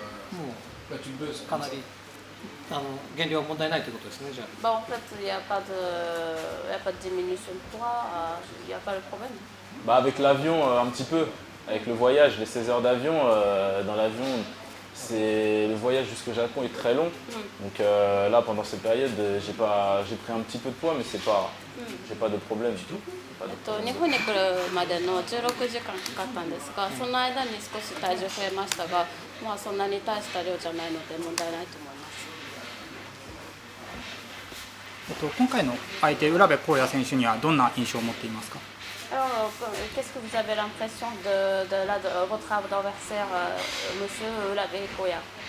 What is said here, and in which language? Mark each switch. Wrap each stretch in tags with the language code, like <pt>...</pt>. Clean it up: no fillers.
<ja>もうかなり減量は問題ないということですね、じゃあ。</ja> <fr>En fait, il n'y a pas de diminution de poids, il n'y a pas de problème. Bah avec l'avion un petit peu, avec le voyage, les 16 heures d'avion, dans l'avion, le voyage jusqu'au Japon est très long. Donc là pendant cette période j'ai pris un petit peu de poids mais j'ai pas de problème du tout.</fr> <ja>日本に来るまでの16時間かかったんですが、その間に少し体重増えましたが、そんなに大した量じゃないので問題ないと思います。今回の相手、浦部浩也選手にはどんな印象を持っていますか？</ja> <fr>Alors, qu'est-ce que vous avez l'impression de votre adversaire, Monsieur Urabe Koya?</fr>